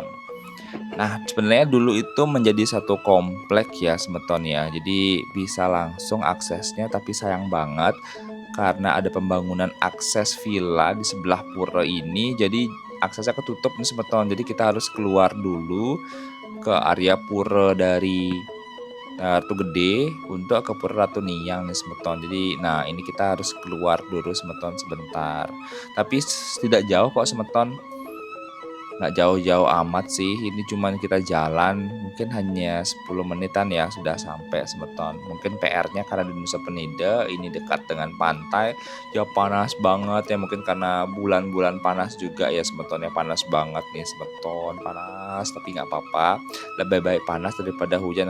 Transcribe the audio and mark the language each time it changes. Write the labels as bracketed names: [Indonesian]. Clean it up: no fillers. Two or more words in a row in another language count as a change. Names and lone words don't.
[Indonesian] Nah, sebenarnya dulu itu menjadi satu komplek ya semeton ya. Jadi bisa langsung aksesnya, tapi sayang banget karena ada pembangunan akses villa di sebelah pura ini. Jadi aksesnya ketutup nih semeton. Jadi kita harus keluar dulu ke area pura dari Ratu Gede untuk ke Pura Ratu Niyang nih semeton. Jadi nah ini kita harus keluar dulu semeton sebentar. Tapi tidak jauh kok semeton. Nggak jauh-jauh amat sih, ini cuman kita jalan mungkin hanya 10 menitan ya sudah sampai semeton. Mungkin PR-nya karena di Nusa Penida ini dekat dengan pantai ya panas banget ya, mungkin karena bulan-bulan panas juga ya semeton ya, panas banget nih semeton, panas tapi nggak apa-apa, lebih baik panas daripada hujan.